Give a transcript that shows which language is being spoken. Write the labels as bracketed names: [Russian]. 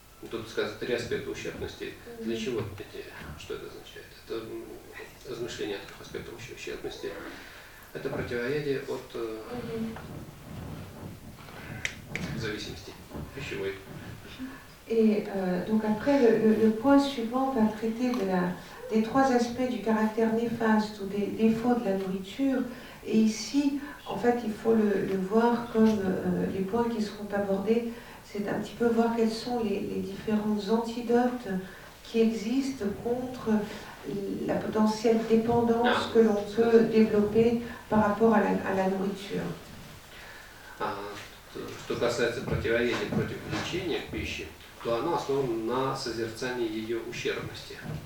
[Russian] Тут сказано 3 аспекта ущербности. Для чего что это означает? Это размышление о 3 аспектах ущербности. Это противоядие от зависимости пищевой. [French] Et donc après, le point suivant va traiter des 3 aspects du caractère néfaste ou des défauts de la nourriture. Et ici, en fait, il faut le voir comme les points qui seront abordés. C'est un petit peu voir quels sont les différents antidotes qui existent contre la potentielle dépendance que l'on peut développer par rapport à la nourriture. [Russian] Что касается противоядия против влечения к пище, то оно основано на созерцании ее ущербности.